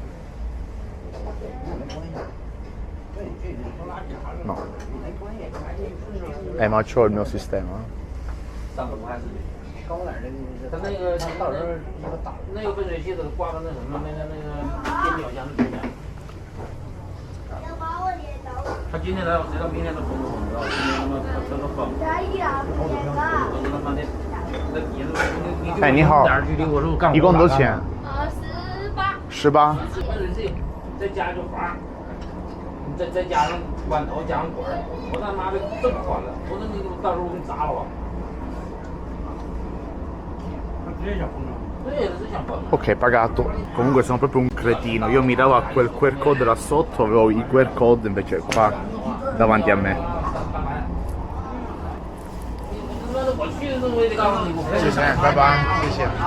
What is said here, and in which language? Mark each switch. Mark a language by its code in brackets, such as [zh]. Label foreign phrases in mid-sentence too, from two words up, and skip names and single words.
[it] No. Ma c'ho il mio sistema. [zh] 他那个到时候那个分水器都挂到那什么电表箱里面。他今天来，谁知道明天都封不封？知道？今天他妈他都封。我他妈的，那底子你好，一共多少钱？18。分水器再加一个阀，你再加上管头，加上管儿，我他妈的这么宽了，我说你到时候我给你砸了吧。 [it] Ok, pagato. Comunque sono proprio un cretino. Io miravo a quel [en] QR code [it] là sotto, avevo i [en] QR code [it] invece qua davanti a me. Sì, sì, [en] bye bye. [it] Sì, sì.